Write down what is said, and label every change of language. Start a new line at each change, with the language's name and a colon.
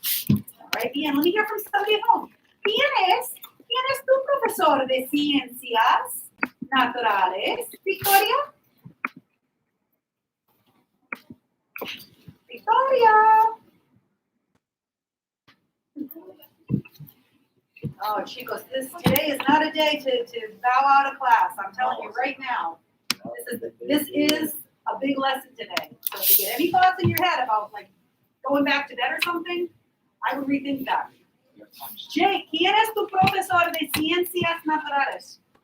English: All right, Ian, let me hear from somebody at home.
Spanish: ¿Quién es tu profesor de ciencias naturales? Victoria. Victoria.
English: Oh, chicos, today is not a day to bow out of class. I'm telling you right now. This is a big lesson today. So if you get any thoughts in your head about like going back to bed or something, I would rethink that.
Spanish: Jake, ¿quién es tu profesor de ciencias naturales?